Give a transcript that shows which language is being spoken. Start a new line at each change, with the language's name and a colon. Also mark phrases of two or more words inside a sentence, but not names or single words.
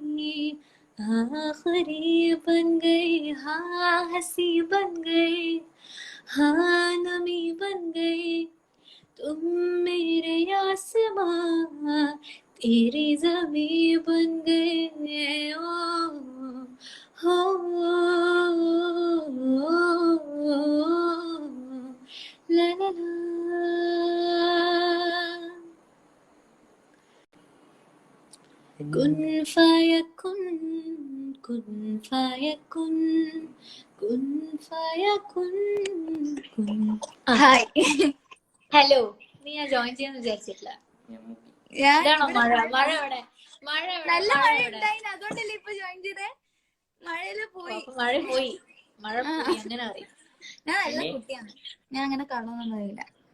Hindi: आखिरी बन गए हाँ हंसी बन गए हाँ नमी बन गए तुम मेरे आसमां तेरी ज़मीं बन गए ओ हो ला ला ला.
Arabic: كن فيكون كن فيكون كن فيكون كن.
English: hi hello.
Malayalam: നീ ഞാൻ ജോയിൻ ചെയ്യാന്ന് വിചാരിച്ചിട്ടില്ല. ഇതാണോ മഴ? മഴ എവിടെ? മഴ നല്ല മഴ ഉണ്ടായിന് അതുകൊണ്ടല്ലേ ഇപ്പൊ ജോയിൻ ചെയ്തേ. മഴയില് പോയി. മഴ പോയി. മഴ പോയി അങ്ങനെ അറിയാം. ഞാൻ നല്ല കുട്ടിയാണ്, ഞാൻ അങ്ങനെ കള്ളൊന്നും അറിയില്ല.